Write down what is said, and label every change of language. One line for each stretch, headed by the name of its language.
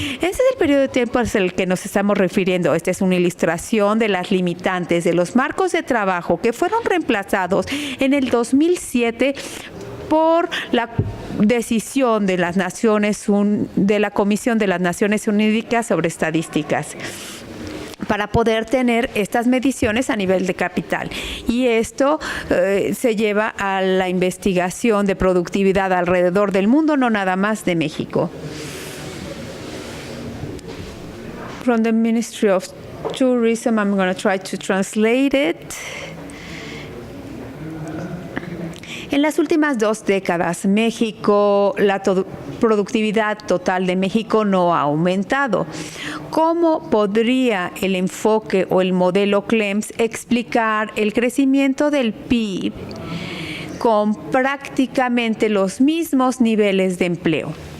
Spanish: Ese es el periodo de tiempo al que nos estamos refiriendo. Esta es una ilustración de las limitantes de los marcos de trabajo que fueron reemplazados en el 2007 por la decisión de las de la Comisión de las Naciones Unidas sobre Estadísticas, para poder tener estas mediciones a nivel de capital. Y esto se lleva a la investigación de productividad alrededor del mundo, no nada más de México.
English: From the Ministry of Tourism, I'm going to try to translate it.
Spanish: En las últimas 2 décadas, la productividad total de México no ha aumentado. ¿Cómo podría el enfoque o el modelo Clems explicar el crecimiento del PIB con prácticamente los mismos niveles de empleo?